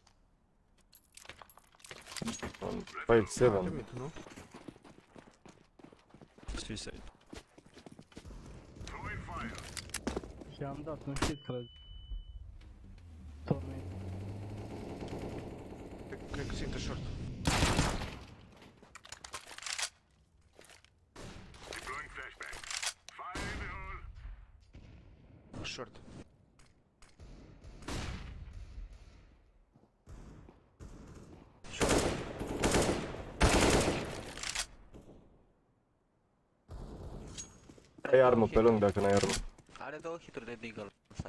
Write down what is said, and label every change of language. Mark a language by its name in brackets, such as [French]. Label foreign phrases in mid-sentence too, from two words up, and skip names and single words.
[Romanian] Pe 5-7. mid, nu? [English] Suicide. [Romanian] Și am dat un shit, cred. Tornei. Cred că ți intră short. [English] Deploying flashbang. Fire in the hole. Short. [Romanian] Ai armă pe lung dacă n-ai armă. Are 2 hituri de deagle. Stai.